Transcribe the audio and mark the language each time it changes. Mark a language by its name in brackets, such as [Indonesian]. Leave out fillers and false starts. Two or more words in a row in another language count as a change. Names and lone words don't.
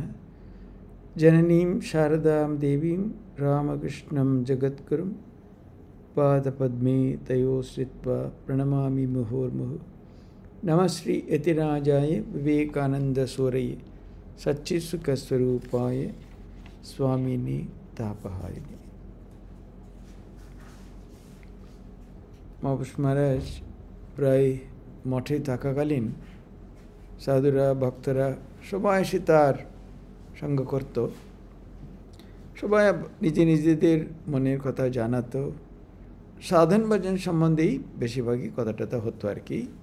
[Sanskrit] जननीं शारदां देवीं रामकृष्णं जगद्गुरुं पादपद्मे तयो श्रित्वा प्रणमामि मुहुर्मुहुः। नमः श्री यतिराजाय विवेकानंदसूरये सच्चित्सुखस्वरूपाय स्वामिने तापहारिणे। [Bangla] মহাপুরুষ মহারাজ প্রায় মঠে থাকাকালীন সাধুরা ভক্তরা সবাই এসে তার সঙ্গ করত, সবাই নিজেদের মনের কথা জানাতো, সাধন ভজন সম্বন্ধেই বেশিরভাগই কথাটা হতো আর কি।